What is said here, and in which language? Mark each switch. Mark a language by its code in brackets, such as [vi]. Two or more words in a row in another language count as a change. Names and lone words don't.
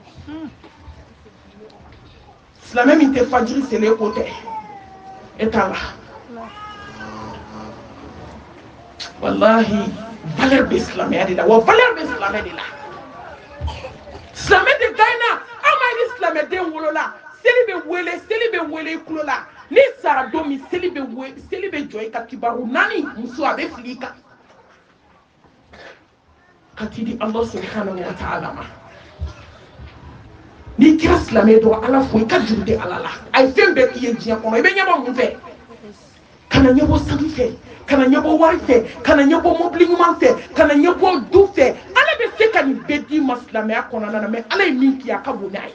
[bm] silamɛ min tɛ fajiri selen ko tɛ e t'a la wallahi valeur bɛ silamɛya de la wa valeur bɛ silamɛ de la silamɛ de gagnera an ma ni silamɛden wolola seli bɛ wele i tulo la ni sara don min seli bɛ jɔ i ka kibaru naani muso a bɛ fili i kan ka t'i di [ar] الله سبحانه وتعالى [bm] ma n'i kɛra silamɛ dɔrɔn ala fo i ka juru tɛ ala la a ye fɛn bɛɛ k'i ye diɲɛ kɔnɔ i bɛ ɲɛbɔ mun fɛ kana ɲɛbɔ sanu fɛ kana ɲɛbɔ wari fɛ kana ɲɛbɔ mobili ɲuman fɛ kana ɲɛbɔ du fɛ ala bɛ se ka nin bɛɛ d'i ma silamɛya kɔnɔna na mɛ ala ye min k'i ye a ka bon n'a ye